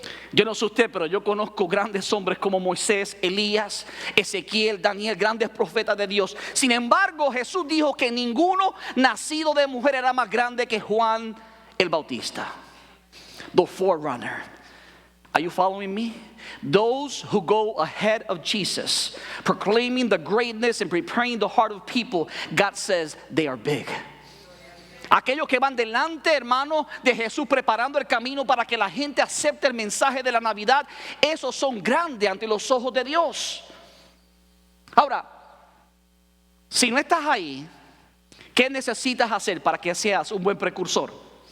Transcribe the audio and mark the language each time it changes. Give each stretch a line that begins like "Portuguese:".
Spanish: Yo no sé usted, pero yo conozco grandes hombres como Moisés, Elías, Ezequiel, Daniel, grandes profetas de Dios. Sin embargo, Jesús dijo que ninguno nacido de mujer era más grande que Juan el Bautista.
English: The forerunner. Are you following me? Those who go ahead of Jesus, proclaiming the greatness and preparing the heart of people, God says they are big.
Spanish: Aquellos que van delante, hermano, de Jesús, preparando el camino para que la gente acepte el mensaje de la Navidad, esos son grandes ante los ojos de Dios. Ahora, si no estás ahí, ¿qué necesitas hacer para que seas un buen precursor?